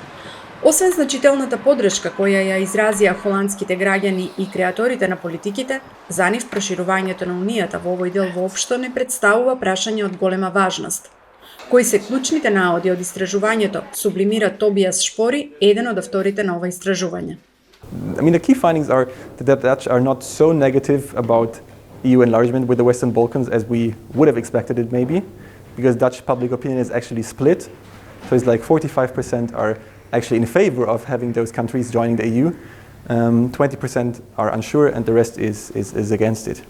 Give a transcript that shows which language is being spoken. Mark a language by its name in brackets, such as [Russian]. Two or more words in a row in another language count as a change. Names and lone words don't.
[Macedonian] Освен значителната поддршка која ја изразија холандските граѓани и креаторите на политиките, за нив проширувањето на Унијата во овој дел воопшто не представува прашање од голема важност. Кои се клучните наоди од истражувањето, сублимира Тобијас Шпори, еден од авторите на ова истражување. [English] I mean, the key findings are that the Dutch are not so negative about EU enlargement with the Western Balkans as we would have expected it maybe, because Dutch public opinion is actually split. So it's like 45% are actually in favor of having those countries joining the EU, 20% are unsure, and the rest is against it.